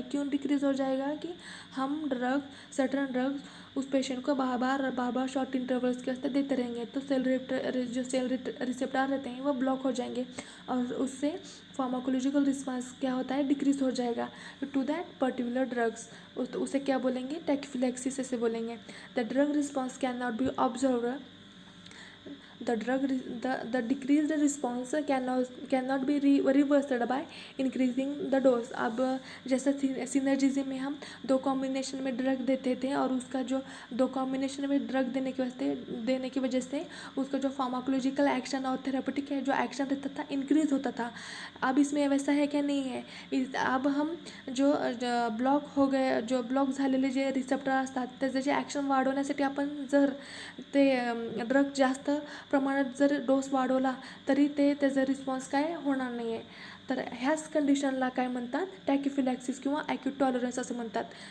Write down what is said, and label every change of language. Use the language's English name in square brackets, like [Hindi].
[Hindi] क्यों डिक्रीज हो जाएगा, कि हम सर्टन ड्रग्स उस पेशेंट को बार बार शॉर्ट इंटरवल्स के वास्ते देते रहेंगे, तो सेल रिसेप्टर रहते हैं वो ब्लॉक हो जाएंगे, और उससे फार्माकोलॉजिकल रिस्पांस क्या होता है, डिक्रीज हो जाएगा टू दैट पर्टिकुलर ड्रग्स। उसे क्या बोलेंगे, टैकीफिलैक्सिस ऐसे बोलेंगे। [English] The drug response can not be observe, the decreased response cannot be reversed by increasing the dose। [Hindi] अब जैसा सिनर्जिज्म में हम 2 कॉम्बिनेशन में ड्रग देते थे, और उसका जो 2 कॉम्बिनेशन में ड्रग देने की वजह से उसका जो फार्माकोलॉजिकल एक्शन और थेरापेटिक जो एक्शन रहता था इंक्रीज होता था। अब इसमें वैसा है क्या, नहीं है। अब हम जो ब्लॉक हो गए, [Marathi] जो ब्लॉक झालेले जे रिसेप्टर असतात त्याचे ॲक्शन वाढवण्यासाठी आपण जर ते ड्रग जास्त प्रमाणात जर डोस वाढवला तरी त्याचा रिस्पॉन्स काय होणार नाही आहे। तर ह्याच कंडिशनला काय म्हणतात, टॅकीफिलॅक्सिस किंवा ॲक्यूट टॉलरन्स असं म्हणतात।